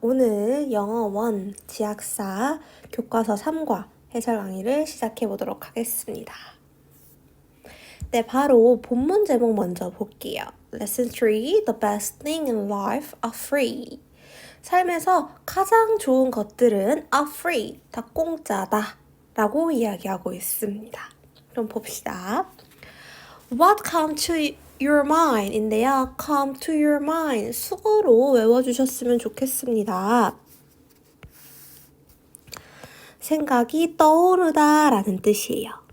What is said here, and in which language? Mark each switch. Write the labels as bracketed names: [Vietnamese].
[Korean] 오늘 영어 1 지학사 교과서 3과 해설 강의를 시작해 보도록 하겠습니다. 네, 바로 본문 제목 먼저 볼게요. [English] Lesson 3, The best thing in life are free. [Korean] 삶에서 가장 좋은 것들은 [English] are free, [Korean] 다 공짜다 라고 이야기하고 있습니다. 그럼 봅시다. [English] What come to your mind [Korean] 인데요. [English] come to your mind [Korean] 수거로 외워주셨으면 좋겠습니다. 생각이 떠오르다 라는 뜻이에요.